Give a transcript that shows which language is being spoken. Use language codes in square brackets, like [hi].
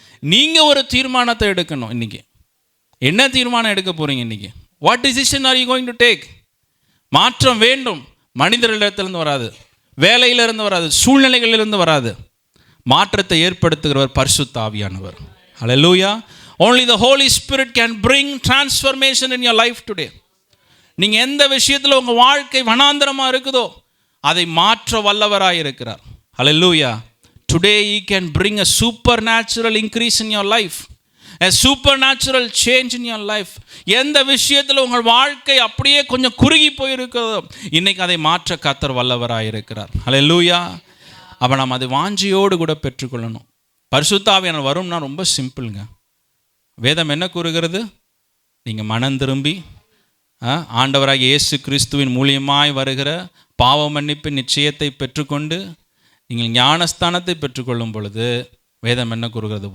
[ta] நீங்க ஒரு தீர்மானத்தை எடுக்கணும். இன்னைக்கு என்ன தீர்மானம் எடுக்க போறீங்க? இன்னைக்கு [en] What decision are you going to take? [ta] மாற்றம் வேண்டும். மனிதர்களிடத்திலிருந்து வராது, வேலையிலிருந்து வராது, சூழ்நிலைகளிலிருந்து வராது. மாற்றத்தை ஏற்படுத்துகிறவர் பரிசுத்த ஆவியானவர். ஹல்லேலூயா. [en] Only the Holy Spirit can bring transformation in your life today. [ta] நீங்கள் எந்த விஷயத்தில் உங்கள் வாழ்க்கை வனாந்தரமாக இருக்குதோ அதை மாற்ற வல்லவராக இருக்கிறார். ஹல்லேலூயா. [en] Today he can bring a supernatural increase in your life, a supernatural change in your life. [ta] எந்த விஷயத்தில் உங்கள் வாழ்க்கை அப்படியே கொஞ்சம் குறுகி போயிருக்கிறதோ இன்னைக்கு அதை மாற்ற கர்த்தர் வல்லவராக இருக்கிறார். ஹல்லேலூயா. அப்போ நாம் அதை வாஞ்சியோடு கூட பெற்றுக்கொள்ளணும். பரிசுத்த ஆவியானவர் வரும்னா ரொம்ப சிம்பிளுங்க. வேதம் என்ன கூறுகிறது? நீங்கள் மனம் திரும்பி ஆண்டவராக இயேசு கிறிஸ்துவின் மூலியமாய் வருகிற பாவ மன்னிப்பு நிச்சயத்தை பெற்றுக்கொண்டு நீங்கள் ஞானஸ்தானத்தை பெற்றுக்கொள்ளும் பொழுது வேதம் என்ன கூறுகிறது?